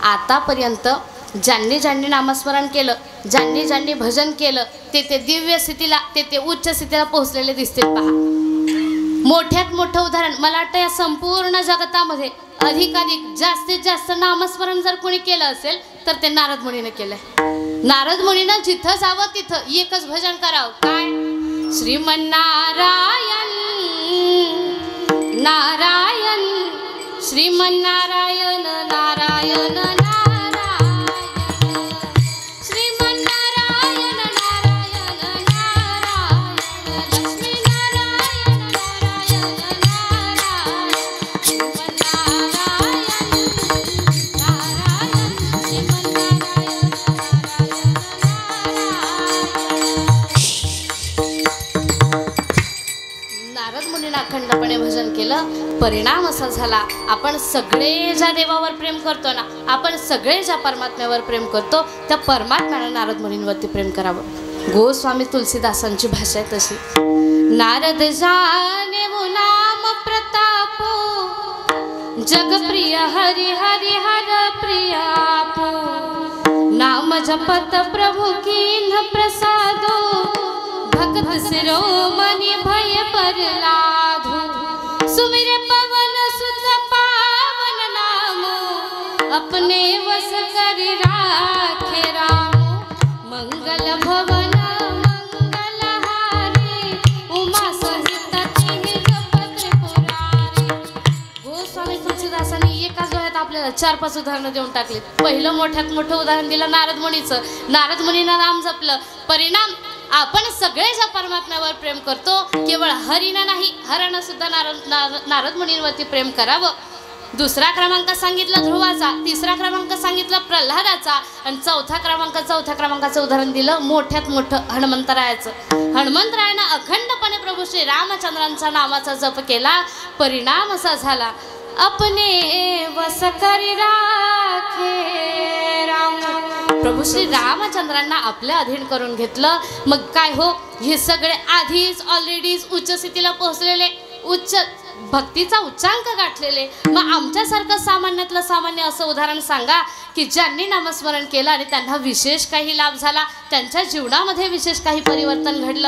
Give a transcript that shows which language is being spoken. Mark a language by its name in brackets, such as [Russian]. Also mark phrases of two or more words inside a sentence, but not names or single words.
[Marathi] आतापर्यंत ज्यांनी ज्यांनी नामस्मरण केलं, ज्यांनी ज्यांनी भजन केलं ते दिव्य स्थितीला, ते उच्च स्थितीला पोहोचलेले दिसतील. पहा, मोठ्यात मोठं उदाहरण मला वाटतं या संपूर्ण जगतामध्ये अधिकाधिक जास्तीत जास्त नामस्मरण जर कोणी केलं असेल तर ते नारद मुनीने केलंय. नारद मुनीनं जिथं जावं तिथं एकच भजन करावं. काय? श्रीमन्नारायण नारायण श्रीमन्नारायण नारायण नारायण श्रीमन्नारायण नारायण नारायण लक्ष्मीनारायण नारायण नारायण श्रीमन्नारायण नारायण श्रीमन्नारायण नारद मुनीने अखंडपणे भजन केलं. परिणाम असा झाला, आपण सगळे ज्या देवावर प्रेम करतो ना, आपण सगळे ज्या परमात्म्यावर प्रेम करतो त्या परमात्म्याने नारद मुनींवरती प्रेम करावं. गोस्वामी तुलसीदासांची भाषा आहे तशी. [Awadhi] नारद जाने वो नाम प्रतापो जगप्रिय हरि हरि हर प्रियापो नाम जपत प्रभु कीन्ह प्रसादो भक्त शिरोमणि भय पर लाधो सुमिरे पवन सुत पावन राखे राम मंगल भवन मंगलहारी उमा सहित त्रिपुरारी. [Marathi] गोस्वामी तुलसीदासांनी एकाच डोळ्यात आपल्याला 4-5 उदाहरणं देऊन टाकली. पहिलं मोठ्यात मोठं उदाहरण दिलं नारद मुनीचं. नारद मुनीनं नाम जपलं. परिणाम आपण सगळे ज्या परमात्म्यावर प्रेम करतो केवळ हरीनं नाही हरानं सुद्धा नारद मुनींवरती प्रेम करावं. दुसरा क्रमांक सांगितला ध्रुवाचा, तिसरा क्रमांक सांगितला प्रल्हादाचा आणि चौथ्या क्रमांकाचं उदाहरण दिलं मोठ्यात मोठं हनुमंतरायाचं. हनुमंतरायानं अखंडपणे प्रभू श्री रामचंद्रांचा नामाचा जप केला. परिणाम असा झाला [Awadhi] अपने वस करी राखे राम. [Marathi] प्रभू श्री रामचंद्रांना आपल्या अधीन करून घेतलं. मग काय हो, हे सगळे आधीच ऑलरेडी उच्च स्थितीला पोहोचलेले, उच्च भक्तीचा उच्चांक गाठलेले. मग आमच्यासारखं सामान्यातलं सामान्य असं उदाहरण सांगा की ज्यांनी नामस्मरण केलं आणि त्यांना विशेष काही लाभ झाला, त्यांच्या जीवनामध्ये विशेष काही परिवर्तन घडलं.